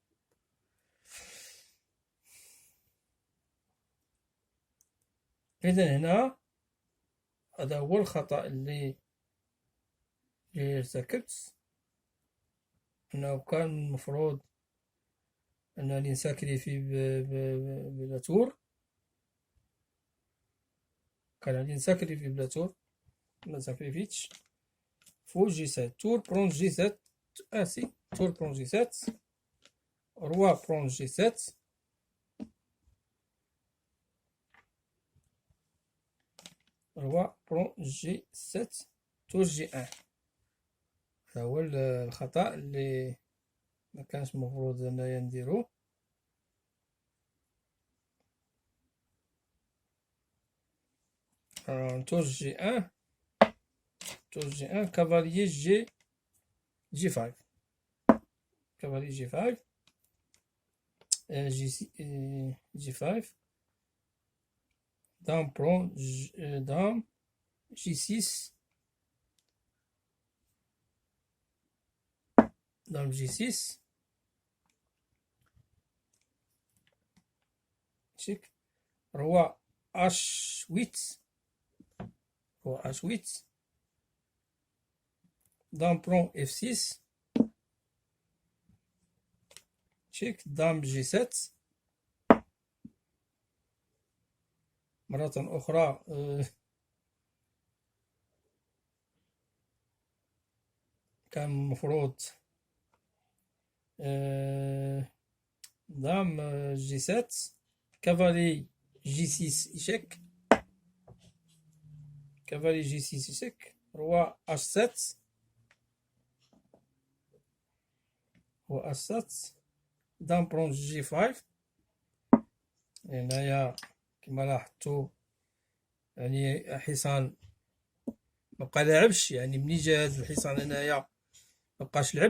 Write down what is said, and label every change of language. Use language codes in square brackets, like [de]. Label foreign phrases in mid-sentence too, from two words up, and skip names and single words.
[ar] إذا هنا هذا هو الخطأ اللي ارتكبت، أنه كان المفروض أنني نساكريفي بلا تور، كان علي نساكريفي بلا تور، ما ساكريفيتش. [fr] fou g7, tour prend g7, si tour prend g7, roi prend g7, roi prend g7, tour g1. [ar] هذا هو الخطأ اللي ما كانش المفروض انايا نديرو. [fr] tour g1, tour g1, cavalier g5, cavalier g5, g5, dame prend dame g6, dame g6, échec. roi h8, roi h8, dame prend f6, échec. dame g7 [ar] مرة أخرى. كان المفروض [fr] dame g7. cavalier g6 échec. cavalier g6 échec. roi h7. ou h7. dame prend g5. [ar] هنايا كما لاحظتو يعني حصان مبقى لاعبش، يعني ملي جا هاد الحصان هنايا مبقاش لعب.